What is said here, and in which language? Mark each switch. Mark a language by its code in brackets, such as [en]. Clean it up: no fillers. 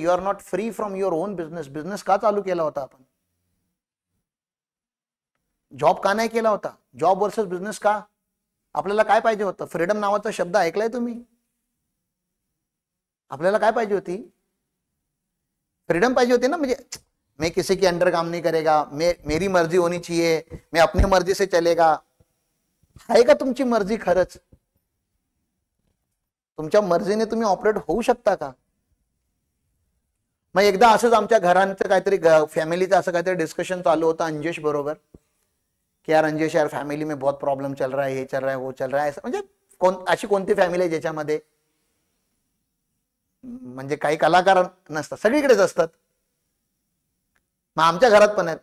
[en] You are not free from your own business. [mr] Business का चालू केला होता आपण? जॉब का नाही केला होता? जॉब वर्सेस बिझनेस का? आपल्याला काय पाहिजे होतं? फ्रीडम नावाचा शब्द ऐकलाय तुम्ही? आपल्याला काय पाहिजे होती? फ्रीडम पाहिजे होती ना. म्हणजे [hi] मैं किसी के अंडर काम नहीं करेगा, मेरी मर्जी होनी चाहिए, मैं अपनी मर्जी से चलेगा. [mr] आहे का तुमची मर्जी खरंच? तुमच्या मर्जीने तुम्ही ऑपरेट होऊ शकता का? मग एकदा असंच आमच्या घरांचं काहीतरी फॅमिलीचं असं काहीतरी डिस्कशन चालू होतं अंजेश बरोबर, [hi] कि यार अंजेश यार फैमिली में बहुत प्रॉब्लम चल रहा है, [mr] ये चल रहा है, वो चल रहा है. म्हणजे अशी कोणती फॅमिली आहे ज्याच्यामध्ये म्हणजे काही कलाकार नसतात, सगळीकडेच असतात. मग आमच्या घरात पण आहेत.